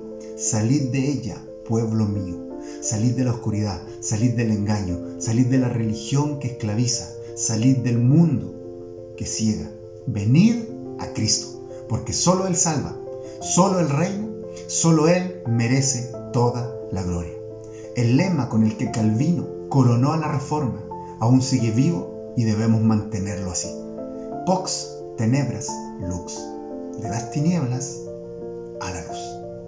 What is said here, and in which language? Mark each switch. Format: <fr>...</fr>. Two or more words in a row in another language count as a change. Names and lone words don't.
<es>Salid de ella, pueblo mío. Salid de la oscuridad, salid del engaño, salid de la religión que esclaviza, salid del mundo que ciega. Venid a Cristo, porque solo Él salva, solo Él reina, solo Él merece toda la gloria. El lema con el que Calvino coronó a la Reforma aún sigue vivo y debemos mantenerlo así.</es> <la>Vox tenebras lux,</la> <es>de las tinieblas a la luz.</es>